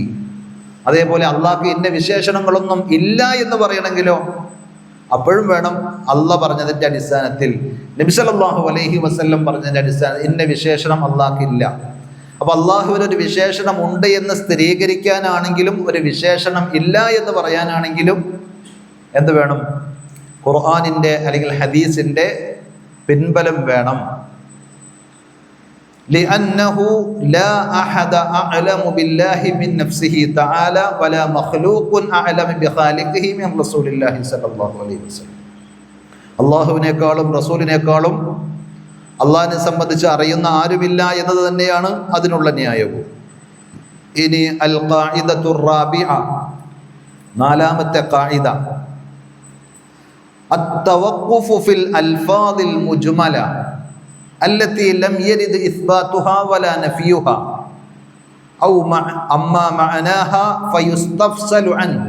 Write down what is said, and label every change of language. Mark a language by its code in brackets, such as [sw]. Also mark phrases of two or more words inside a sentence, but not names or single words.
[ml] അതേപോലെ അള്ളാഹ്ക്ക് ഇന്ന വിശേഷണങ്ങളൊന്നും ഇല്ല എന്ന് പറയണമെങ്കിലോ അപ്പോഴും വേണം അള്ളാഹ് പറഞ്ഞതിൻ്റെ അടിസ്ഥാനത്തിൽ, നബി [ar] صلى الله عليه وسلم [ml] പറഞ്ഞതിൻ്റെ അടിസ്ഥാനത്തിൽ ഇന്ന വിശേഷണം അള്ളാഹ്ക്ക് ഇല്ല. അപ്പോൾ അള്ളാഹുവിനൊരു വിശേഷണം ഉണ്ട് എന്ന് സ്ഥിരീകരിക്കാനാണെങ്കിലും ഒരു വിശേഷണം ഇല്ല എന്ന് പറയാനാണെങ്കിലും എന്ത് വേണം? ഖുർആനിൻ്റെ അല്ലെങ്കിൽ ഹദീസിൻ്റെ പിൻബലം വേണം. [ar] لأنه لا أحد أعلم بالله من نفسه تعالى ولا مخلوق أعلم بخالقه من رسول الله صلى الله عليه وسلم. [ml] അള്ളാഹുവിനേക്കാളും റസൂലിനേക്കാളും അള്ളാഹിനെ സംബന്ധിച്ച് അറിയുന്ന ആരുമില്ല എന്നത് തന്നെയാണ് അതിനുള്ള ന്യായവും. [ar] ഇനി القاعدة الرابعة, [ml] നാലാമത്തെ ഖാഇദ, [ar] التوقف في الألفاظ المجملة التي لم يرد إثباتها ولا نفيها أو أما معناها فيستفصل عنه.